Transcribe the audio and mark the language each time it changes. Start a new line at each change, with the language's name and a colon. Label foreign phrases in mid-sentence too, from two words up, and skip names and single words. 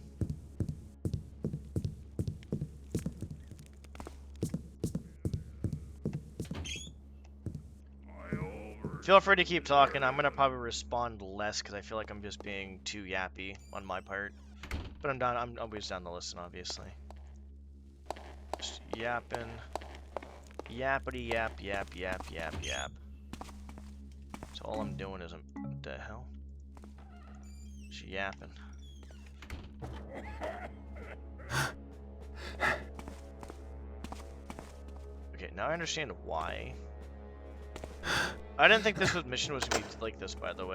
English: Feel free to keep talking. I'm gonna probably respond less because I feel like I'm just being too yappy on my part. But I'm down. I'm always down to listen, obviously. Just yapping, yappity yap yap yap yap yap. So all I'm doing is what the hell? Just yapping. Okay, now I understand why. I didn't think this mission was gonna be like this, by the way.